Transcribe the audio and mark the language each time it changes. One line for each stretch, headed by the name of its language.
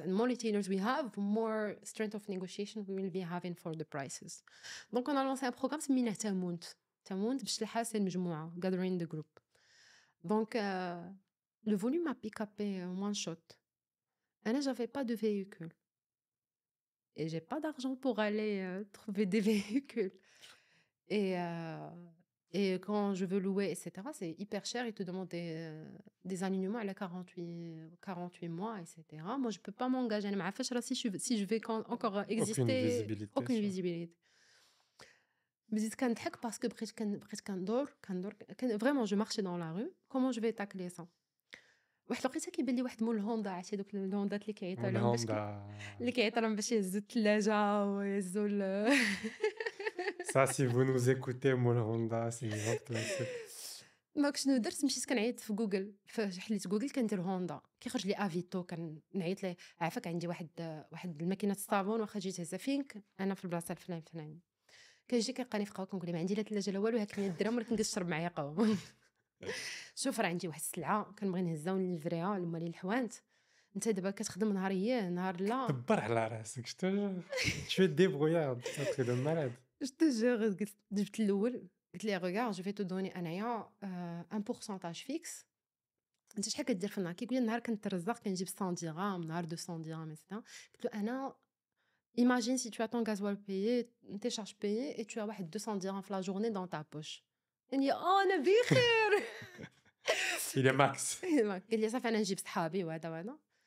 English: And more retailers we have, more strength of negotiation we will be having for the prices.
French: Donc, on a lancé un programme
Arabic: سميناه تامونت باش تلحق المجموعة,
English: gathering the group.
French: Donc, le volume a pick upé en
English: one shot.
French: Et là, j'avais pas de véhicule. Et j'ai pas d'argent pour aller trouver des véhicules. Et, euh, et quand je veux louer, etc., c'est hyper cher. Ils te demandent des alignements à la 48 mois, etc. Moi, je peux pas m'engager.
Arabic: أنا ما عارفاش راسي
French: si je vais encore Aucune exister, visibilité aucune sur visibilité.
Arabic: بديت كنضحك
French: parce que
Arabic: بقيت كندور
French: vraiment je marchais dans la rue. Comment je vais tacler ça؟
Arabic: واحد لقيتها كيبان لي واحد مول الهوندا، عرفتي دوك الهوندات اللي كيعيطوا لهم باش Mulhonda. اللي كيعيطوا لهم باش يهزوا الثلاجة ويهزوا
French: Ça, si vous nous écoutez, Mulhonda, c'est une grande classique.
Arabic: دونك شنو درت، مشيت كنعيط في جوجل، حليت جوجل كندير هوندا، كيخرج لي افيتو، كنعيط ليه عافاك عندي واحد الماكينه الصابون، واخا تجي تهزها فينك انا في البلاصه الفلانيه، كيجي كيلقاني في قهوه، كنقول له ما عندي لا ثلاجه لا والو، هاك 100 درهم ولكن كنشرب معايا قهوه. شوف راه عندي واحد السلعه كنبغي نهزها ونليفريها لمالي الحوانت، انت دابا كتخدم نهار نهار لا. دبر على راسك،
French: je te jure. Tu es débrouillard, c'est un truc de malade. Je te jure,
Arabic: جبت الاول، قلت لي
French: regarde je vais te donner انايا un pourcentage fixe.
Arabic: انت شحال كدير في النهار؟ كيقول لي النهار كنترزق كنجيب 100 درهم، نهار 200 درهم etc. قلت له انا
French: imagine si tu as ton gasoil payé, tes charges payées et tu as واحد 200 dirhams في la journée dans ta poche.
Arabic: قال لي انا بخير.
French: Il est max.
Arabic: قال لي صافي انا نجيب صحابي وهذا.